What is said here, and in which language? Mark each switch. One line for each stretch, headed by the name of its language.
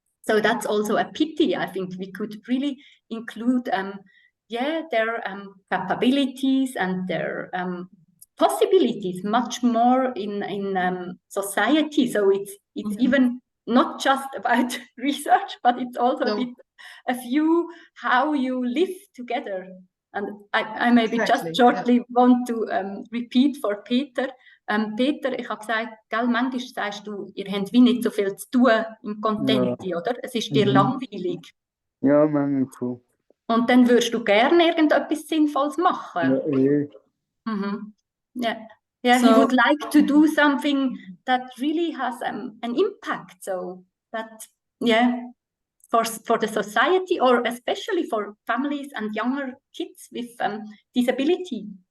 English: So that's also a pity. I think we could really include their capabilities and their possibilities much more in society. So it's even not just about research, but it's also a few how you live together. And I maybe just shortly want to repeat for Peter.
German: Peter, ich habe gesagt, gell, manchmal sagst du, ihr habt wie nicht so viel zu tun im Contenti, oder? Es ist dir langweilig. Ja, manchmal schon. Und dann würdest du gerne irgendetwas Sinnvolles machen. Ja,
English: Yeah, he would like to do something that really has an impact. So that, for the society, or especially for families and younger kids with disability.